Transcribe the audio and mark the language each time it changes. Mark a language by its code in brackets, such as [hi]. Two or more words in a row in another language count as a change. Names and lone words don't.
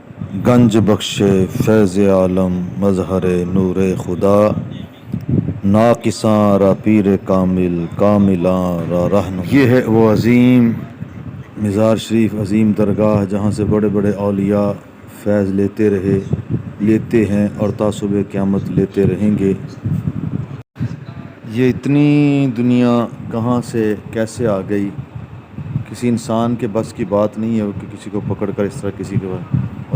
[fa] گنج بخش فیض عالم مظہر نور خدا، ناقصاں را پیر کامل کاملاں را رہنما۔ [ur] یہ ہے وہ عظیم مزار شریف، عظیم درگاہ جہاں سے بڑے بڑے اولیاء فیض لیتے ہیں اور تعصب قیامت لیتے رہیں گے۔ یہ اتنی دنیا کہاں سے کیسے آ گئی، کسی انسان کے بس کی بات نہیں ہے کہ کسی کو پکڑ کر اس طرح کسی کے بعد، اور